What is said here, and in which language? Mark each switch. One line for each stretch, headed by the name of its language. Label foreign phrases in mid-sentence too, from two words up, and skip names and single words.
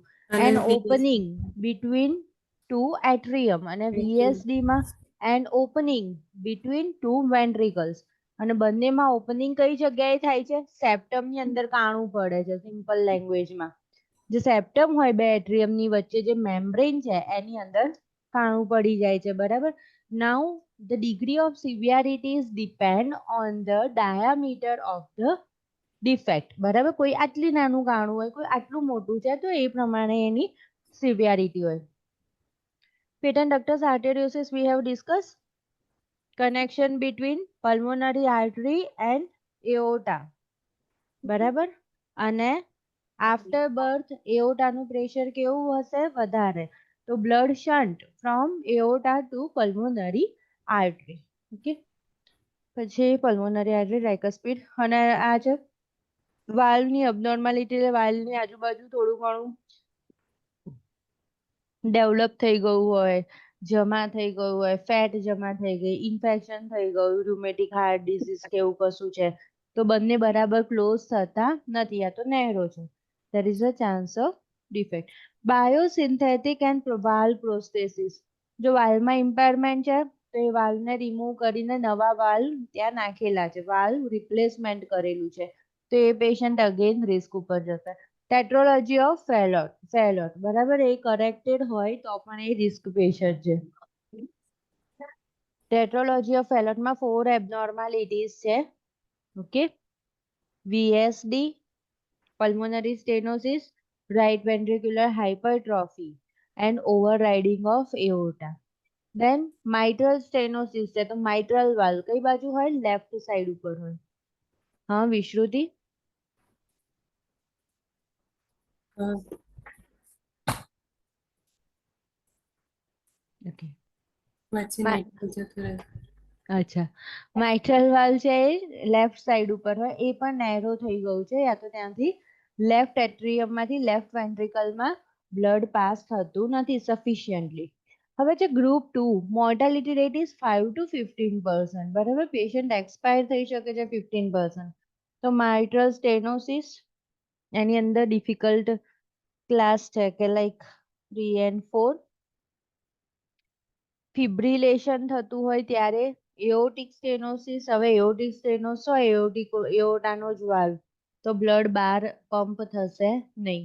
English: an opening between two atrium,
Gujarati: અને VSD માં
English: an opening between two ventricles.
Gujarati: અને બંનેમાં ઓપનિંગ કઈ જગ્યાએ થાય છે? સેપ્ટમ ની અંદર કાણું પડે છે,
English: simple languageમાં.
Gujarati: જે સેપ્ટમ હોય બે એટ્રિયમ ની વચ્ચે, જે મેમ્બ્રેન છે એની અંદર કાણું પડી જાય છે, બરાબર.
English: નાઉ the degree of severity is depend on the diameter of the defect,
Gujarati: બરાબર. કોઈ આટલી નાનું કાણું હોય, કોઈ આટલું મોટું છે, તો એ પ્રમાણે એની severity હોય.
English: Patent ductus arteriosus we have discussed. Connection between pulmonary artery and aorta,
Gujarati: બરાબર. અને
English: after birth aorta
Gujarati: નું pressure કેવું હશે? વધારે.
English: તો blood shunt from aorta to pulmonary artery. ઓકે, પછી pulmonary artery, tricuspid,
Gujarati: અને આ છે વાલ્વની અબનોર્માલિટી, એટલે વાલ્વની આજુબાજુ થોડું ઘણું ડેવલપ થઈ ગયું હોય, જમા થઈ ગયું હોય, ફેટ જમા થઈ ગઈ, ઇન્ફેક્શન થઈ ગયું,
English: rheumatic heart disease
Gujarati: કે એવું કશું છે, તો બંને બરાબર ક્લોઝ થતા નથી. આ તો નહેરો છે.
English: There is a chance of defect. Biosynthetic and valve prosthesis.
Gujarati: જો વાલ્વમાં ઇમ્પેરમેન્ટ છે તો એ વાલ્વને રિમૂવ કરીને નવા વાલ્વ ત્યાં નાખેલા છે,
English: valve replacement
Gujarati: કરેલું છે, તો એ
English: patient again risk
Gujarati: ઉપર જશે.
English: tetralogy of Fallot,
Gujarati: બરાબર, એ કરેક્ટેડ હોય તો પણ એ
English: risk patient
Gujarati: છે.
English: tetralogy of Fallotમાં
Gujarati: 4 એબનોર્માલિટીઝ છે. ઓકે,
English: VSD, pulmonary stenosis, right ventricular hypertrophy and overriding of aorta. Then mitral stenosis
Gujarati: છે, તો
English: mitral valve
Gujarati: કઈ બાજુ હોય?
English: left side
Gujarati: ઉપર હોય. હા, વિશ્રુતિ? ઓકે, અચ્છા,
English: mitral valve
Gujarati: છે એ
English: left side
Gujarati: ઉપર હોય, એ પણ નેરો થઈ ગયું છે, યા તો ત્યાંથી
English: left atrium
Gujarati: માંથી
English: left ventricleમાં blood pass
Gujarati: થતું નથી સફિશિયન્ટલી. હવે છે ગ્રુપ 2,
English: mortality rate is 5 to 15%,
Gujarati: બરાબર.
English: patient expire
Gujarati: થઈ શકે છે 15%. તો
English: mitral stenosis,
Gujarati: એની અંદર
English: difficult class
Gujarati: છે કે
English: like 3 and 4.
Gujarati: ફિબ્રિલેશન થતું હોય ત્યારે
English: aortic stenosis,
Gujarati: હવે
English: aortic stenos
Gujarati: હોય એઓર્ટાનો જ વાલ્વ, તો બ્લડ બહાર પંપ થશે નહીં.